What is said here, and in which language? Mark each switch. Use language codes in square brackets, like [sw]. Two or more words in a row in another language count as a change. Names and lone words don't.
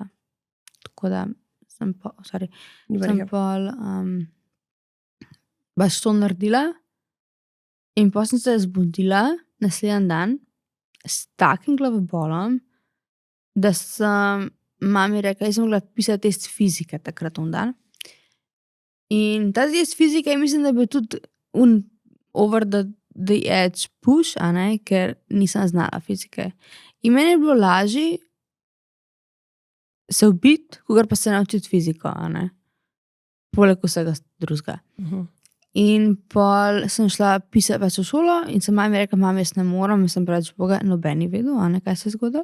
[sl] Tako da sem pol baš to naredila in potem sem se zbudila naslednji dan s takim glavobolom, da sem mami rekla, jaz sem mogla pisati test fizike takrat dan. In ta test fizike, mislim, da je bil tudi [en] over the edge push, [sl] a ne, ker nisem znala fizike. In meni je bilo lažje se ubiti, kakor pa se naučiti fiziko, a ne. Poleg vsega drugega. In pol sem šla pisati pač v šolo in sem mami rekla, mami, jaz ne morem, in sem pač Boga, noben ni vedel, a ne, kaj se je zgodilo.